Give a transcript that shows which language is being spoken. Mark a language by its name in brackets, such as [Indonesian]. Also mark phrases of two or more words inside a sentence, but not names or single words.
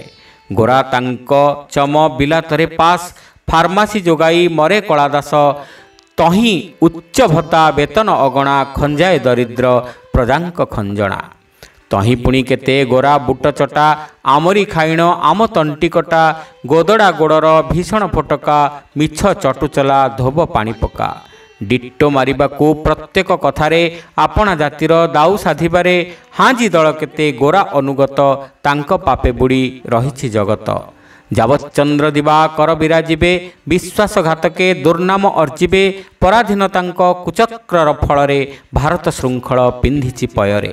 [Odia] ଗୋରା ତାଙ୍କ ଚମ ବିଲାତରେ ପାସ୍ ଫାର୍ମାସି ଯୋଗାଇ ମରେ କଳାଦାସ ତହିଁ ଉଚ୍ଚ ଭତ୍ତା ବେତନ ଅଗଣା ଖଞ୍ଜାଏ ଦରିଦ୍ର ପ୍ରଜାଙ୍କ ଖଞ୍ଜଣା। ତହିଁ ପୁଣି କେତେ ଗୋରା ବୁଟ ଚଟା ଆମରି ଖାଇଣ ଆମ ତଣ୍ଟିକଟା ଗୋଦଡ଼ା ଗୋଡ଼ର ଭୀଷଣ ଫୋଟକା ମିଛ ଚଟୁଚଲା ଧୋବ ପାଣି ପକା। ଡିଟ୍ଟୋ ମାରିବାକୁ ପ୍ରତ୍ୟେକ କଥାରେ ଆପଣା ଜାତିର ଦାଉ ସାଧିବାରେ ହାଜି ଦଳ କେତେ ଗୋରା ଅନୁଗତ ତାଙ୍କ ପାପେ ବୁଡ଼ି ରହିଛି ଜଗତ। ଯାବଚ୍ଚନ୍ଦ୍ର ଦିବାକର ବିରାଜିବେ ବିଶ୍ୱାସଘାତକେ ଦୁର୍ନାମ ଅର୍ଜିବେ ପରାଧୀନତାଙ୍କ କୁଚକ୍ରର ଫଳରେ ଭାରତ ଶୃଙ୍ଖଳ ପିନ୍ଧିଛି ପୟରେ।